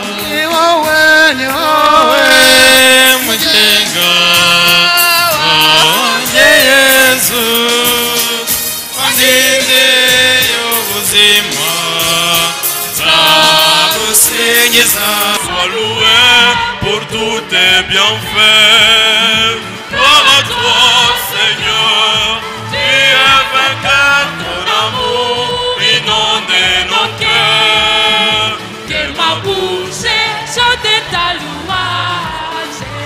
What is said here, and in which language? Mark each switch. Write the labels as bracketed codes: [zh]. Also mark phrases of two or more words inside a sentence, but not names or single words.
[rw] Ni wowe, ni wowe, mugenga wanjye Yesu, wandindiye ubuzima, nzagusingiza. [fr] Sois loué pour tous tes bienfaits. Gloire à toi, Seigneur. Tu es vainqueur, ton amour inonde nos cœurs. Que ma bouche chante ta louange.